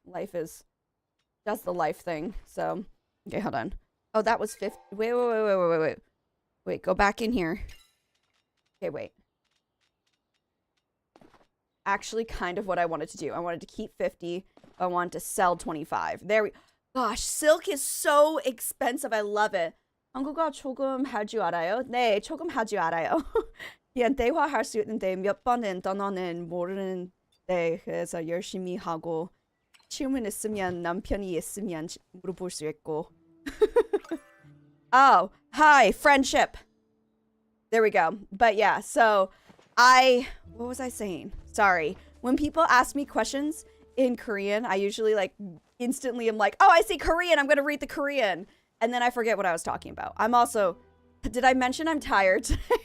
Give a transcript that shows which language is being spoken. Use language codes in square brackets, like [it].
[en] That's the life thing. So, okay, hold on. Oh, that was 50. Wait. Wait, go back in here. Okay, wait. Actually, kind of what I wanted to do. I wanted to keep 50. I wanted to sell 25. There we... Gosh, silk is so expensive. I love it. [ko] 한국어 조금 할 줄 알아요? 네, 조금 할 줄 알아요. 그냥 대화할 수 있는데 몇 번은 단어는 모르는데 그래서 열심히 하고 질문 있으면 남편이 있으면 물어볼 수 있고. [en] Oh, hi, friendship. There we go. But yeah, so what was I saying? Sorry. When people ask me questions in Korean, I usually like instantly am like, oh, I see Korean. I'm going to read the Korean. And then I forget what I was talking about. I'm also, did I mention I'm tired today?